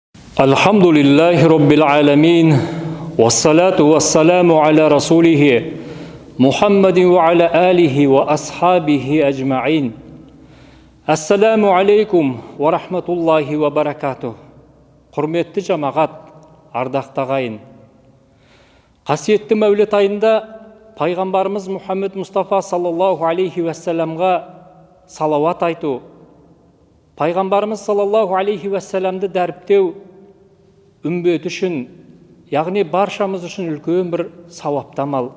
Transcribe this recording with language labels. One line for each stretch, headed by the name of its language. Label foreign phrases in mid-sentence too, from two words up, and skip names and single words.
Arabic: الحمد لله رب العالمين، والصلاة والسلام على رسوله، محمد وعلى آله وأصحابه أجمعين. السلام عليكم ورحمة الله وبركاته.
Kazakh: Құрметті жамағат, ардақты ағайын. Қасиетті Мәулет айында пайғамбарымыз Мұхаммед Мұстафа
Arabic: صلى الله عليه وسلم
Kazakh: салауат айту, пайғамбарымыз
Arabic: صلى الله عليه وسلم
Kazakh: дәріптеу үмбет үшін, яғни баршамыз үшін үлкен бір сауапты амал.